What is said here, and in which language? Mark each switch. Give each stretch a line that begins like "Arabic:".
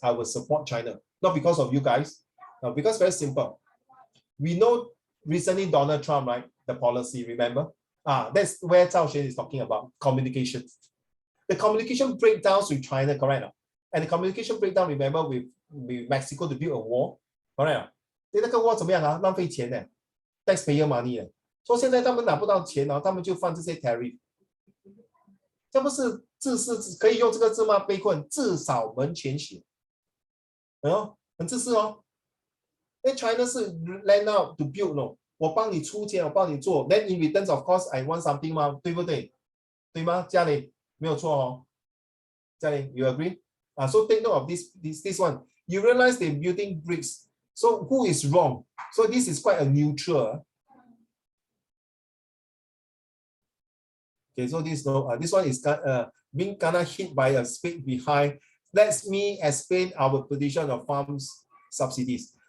English: I will support China, not because of you guys, because very simple. We know recently Donald Trump, right? The policy, remember? That's where Zhao Xuan is talking about communication. The communication breakdowns with China, correct? And the communication breakdown, remember, with Mexico to build a wall, correct?
Chinese: 那个 wall 怎么样啊？浪费钱呢 ，taxpayer money 所以现在他们拿不到钱他们就放这些 tariff。这不是自私，可以用这个字吗？被困，至少门前雪。很自私哦。 China 是
English: lend out to build
Chinese: 我帮你出钱，我帮你做。
English: Then in return, of course, I want something 吗？
Chinese: 对不对？对吗？嘉玲没有错嘉玲
English: you agree? So take note of this one. You realize they're building bricks. So who is wrong? So this is quite a neutral. Okay, so this one is being kind of hit by a spade behind. Let me explain our position of farms subsidies.